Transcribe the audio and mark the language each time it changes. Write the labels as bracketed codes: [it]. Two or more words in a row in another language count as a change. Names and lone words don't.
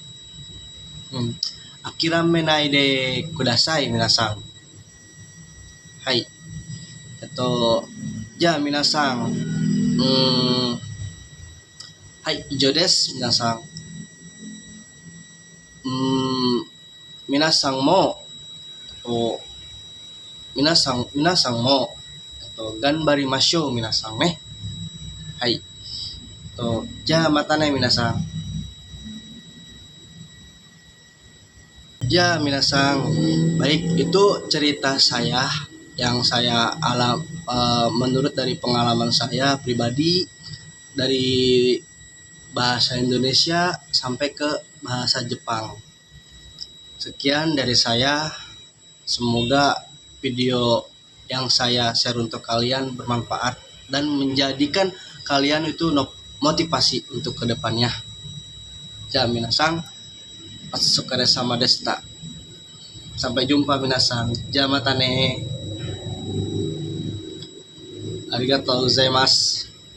[ja] 諦めないでください、皆さん。はい。じゃあ皆さん、はい、以上です、皆さん。うーん、皆さんもお皆さんもと頑張りましょう皆さんね. はい。とじゃまたね皆さん. [id] Ya minasang, baik itu cerita saya yang saya menurut dari pengalaman saya pribadi dari bahasa Indonesia sampai ke bahasa Jepang. Sekian dari saya. Semoga video yang saya share untuk kalian bermanfaat dan menjadikan kalian itu motivasi untuk kedepannya. [ja] じゃ皆さん、お疲れ様でした. [id] Sampai jumpa [ja] 皆さん。じゃまたね. ありがとうございます.